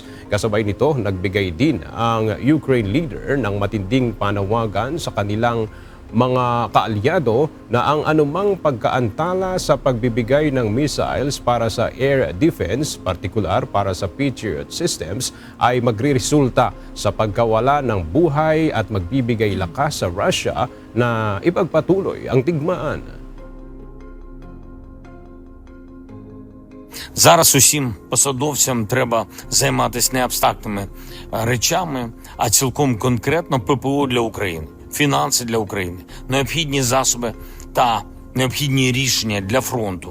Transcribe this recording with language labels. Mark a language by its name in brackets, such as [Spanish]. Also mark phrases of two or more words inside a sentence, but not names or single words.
[Filipino] Kasabay nito, nagbigay din ang [English] Ukraine leader [Filipino] ng matinding panawagan sa kanilang mga kaalyado na ang anumang pagkaantala sa pagbibigay ng missiles para sa [English] air defense, [Filipino] partikular para sa Patriot systems, ay magriresulta sa pagkawala ng buhay at magbibigay lakas sa Russia na ipagpatuloy ang digmaan. [Ukrainian] Зараз усім посадовцям треба займатися не абстрактними речами, а цілком конкретно ППО для України, фінанси для України, необхідні засоби та необхідні рішення для фронту.